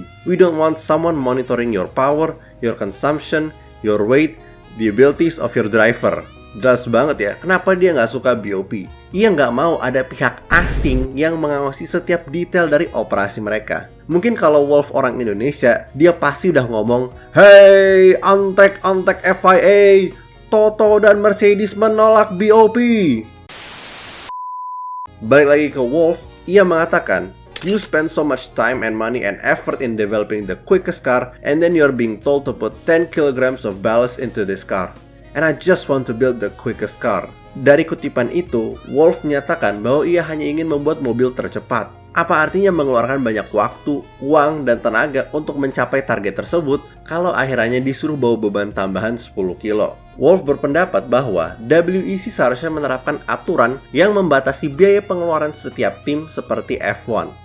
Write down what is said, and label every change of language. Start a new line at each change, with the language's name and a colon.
English: We don't want someone monitoring your power, your consumption, your weight, the abilities of your driver."
Indonesian: Jelas banget ya, kenapa dia nggak suka BOP. Ia nggak mau ada pihak asing yang mengawasi setiap detail dari operasi mereka. Mungkin kalau Wolff orang Indonesia, dia pasti udah ngomong, "Hey, antek FIA, Toto dan Mercedes menolak BOP." Balik lagi ke Wolff, ia mengatakan,
English: "You spend so much time and money and effort in developing the quickest car, and then you're being told to put 10 kilograms of ballast into this car. And I just want to build the quickest car."
Indonesian: Dari kutipan itu, Wolff menyatakan bahwa ia hanya ingin membuat mobil tercepat. Apa artinya mengeluarkan banyak waktu, uang, dan tenaga untuk mencapai target tersebut kalau akhirnya disuruh bawa beban tambahan 10 kilo? Wolff berpendapat bahwa WEC seharusnya menerapkan aturan yang membatasi biaya pengeluaran setiap tim seperti F1.